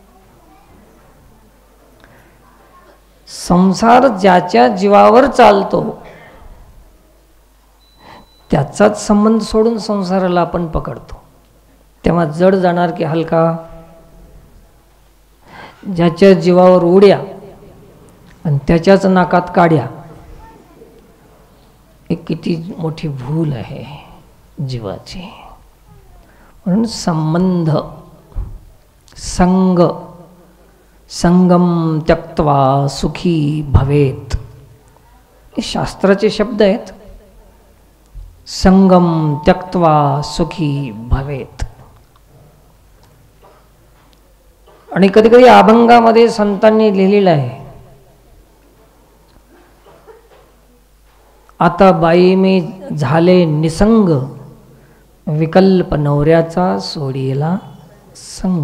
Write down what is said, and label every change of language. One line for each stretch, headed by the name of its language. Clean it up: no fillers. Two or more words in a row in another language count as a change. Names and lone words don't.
Marathi: संसार ज्याच्या जीवावर चालतो त्याचाच संबंध सोडून संसाराला आपण पकडतो, तेव्हा जड जाणार की हलका? ज्याच्या जीवावर उड्या आणि त्याच्याच नाकात काड्या, एक किती मोठी भूल आहे जीवाची. म्हणून संबंध,
Sanskrit: संग, संगम त्यक्त्वा सुखी भवेत,
Marathi: हे शास्त्राचे शब्द आहेत.
Sanskrit: संगम त्यक्त्वा सुखी भवेत.
Marathi: आणि कधी कधी अभंगामध्ये संतांनी लिहिलेलं आहे, आता बाई मी झाले निसंग, विकल्प नवऱ्याचा सोडीला संग.